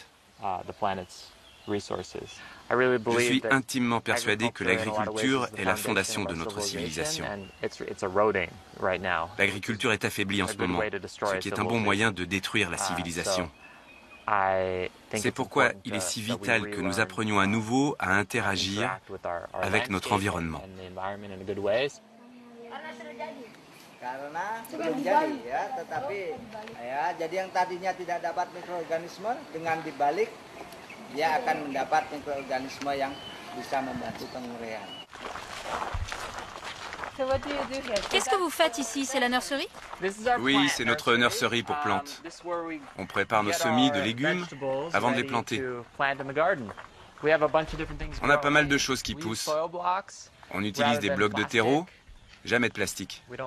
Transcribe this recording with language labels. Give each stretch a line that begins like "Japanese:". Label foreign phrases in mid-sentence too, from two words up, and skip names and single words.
French: Je suis intimement persuadé que l'agriculture est la fondation de notre civilisation. L'agriculture est affaiblie en ce moment, ce qui est un bon moyen de détruire la civilisation. C'est pourquoi il est si vital que nous apprenions à nouveau à interagir avec notre environnement.
Indonesian: Karena belum jadi ya, tetapi ya, jadi yang tadinya tidak dapat mikroorganisme dengan dibalik dia akan mendapat mikroorganisme yang bisa membantu penguraian.
French: Qu'est-ce que vous faites ici? C'est la nurserie? Oui, c'est notre nurserie pour plantes. On prépare nos semis de légumes avant de les planter. On a pas mal de choses qui poussent. On utilise des blocs de terreau, jamais de plastique.